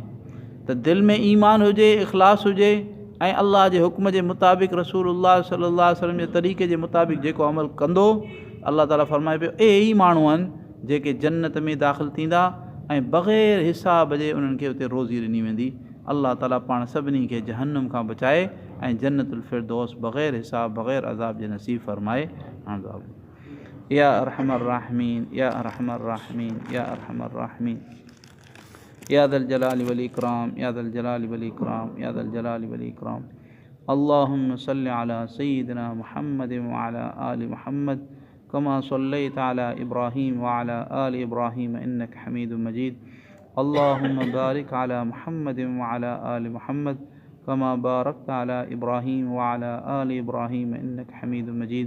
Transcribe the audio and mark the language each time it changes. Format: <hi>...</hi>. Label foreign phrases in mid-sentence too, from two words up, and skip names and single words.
<sd>ت دل ۾ ايمان هجي، اخلاص هجي ۽ الله جي حڪم جي مطابق</sd> <ar>رسول الله صلى الله عليه وسلم</ar> <sd>جي طريقي جي مطابق جيڪو عمل ڪندو، الله تعالیٰ فرمائي پيو اهي ئي ماڻهو آهن جيڪي جنت ۾ داخل ٿيندا ۽ بغير حساب جي انهن کي اتي روزي ڏني ويندي. الله تعالیٰ پاڻ سڀني کي جهنم کان بچائي ۽ جنت الفردوس بغير حساب بغير عذاب جي نصيب فرمائي.</sd> <ar>يا أرحم الراحمين، يا أرحم الراحمين، يا أرحم الراحمين, या अरहमर राहिमीन, يا ذا الجلال والإكرام، يا ذا الجلال والإكرام، يا ذا الجلال والإكرام. اللهم صل على سيدنا محمد وعلى آل محمد كما صليت على إبراهيم وعلى آل إبراهيم إنك حميد مجيد. اللهم بارك على محمد وعلى آل محمد كما باركت على إبراهيم وعلى آل إبراهيم إنك حميد مجيد.</ar>